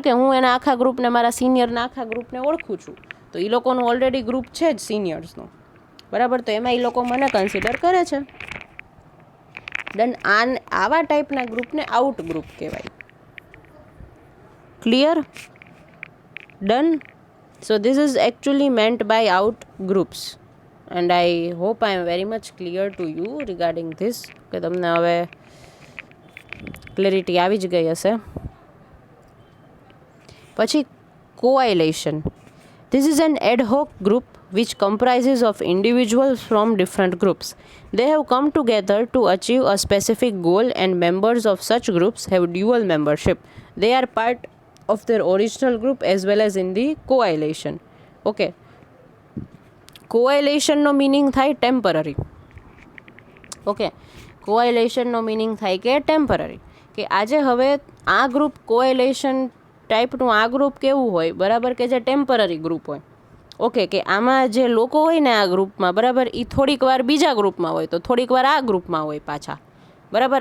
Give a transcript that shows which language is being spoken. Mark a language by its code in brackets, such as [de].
[gu] કે હું એના આખા ગ્રુપને, મારા સિનિયરના આખા ગ્રુપને ઓળખું છું. તો એ લોકોનું ઓલરેડી ગ્રુપ છે જ સિનિયર્સનું, બરાબર. તો એમાં એ લોકો મને કન્સિડર કરે છે. દેન આવા ટાઈપના ગ્રુપને આઉટ ગ્રુપ કહેવાય. Clear? Done. [en] So this is actually meant by out groups, and I hope I am very much clear to you regarding this, [gu] કે તમને હવે ક્લેરિટી આવી જ ગઈ હશે. પછી coalition. [en] This is an ad hoc group which comprises of individuals from different groups. They have come together to achieve a specific goal, and members of such groups have dual membership. They are part of their original group as well as in the coalition. Okay. [gu] Coalition no meaning થાય temporary. Okay, કોએલેશનનો meaning થાય કે temporary. કે આજે હવે આ group કોએલેશન ટાઈપનું આ group કેવું હોય, બરાબર, કે જે ટેમ્પરરી ગ્રુપ હોય. ઓકે, કે આમાં જે લોકો હોય ને આ ગ્રુપમાં, બરાબર, એ થોડીક વાર બીજા ગ્રુપમાં હોય, તો થોડીક વાર આ ગ્રુપમાં હોય પાછા, બરાબર.